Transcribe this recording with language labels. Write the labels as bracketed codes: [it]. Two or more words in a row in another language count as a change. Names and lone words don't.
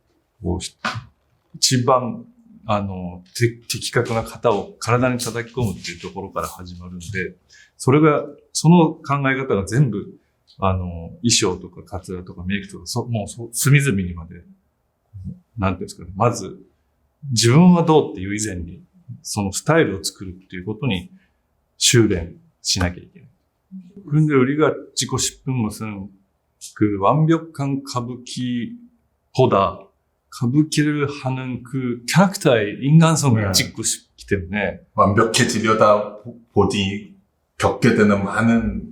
[ja] 一番、的確な型を体に叩き込むっていうところから始まるんで、その考え方が全部、衣装とかカツラとかメイクとか、もう隅々にまで、なんていうんですかね、まず、自分はどうっていう以前に、 そのスタイルを作るっていうことに修練しなきゃいけない. [ko] 그런데 우리가 찍고 싶은 것은 그 완벽한 가부키보다 가부키를 하는 그 캐릭터의 인간성을 네. 찍고 싶기 때문에 완벽해지려다 보니 겪게 되는 많은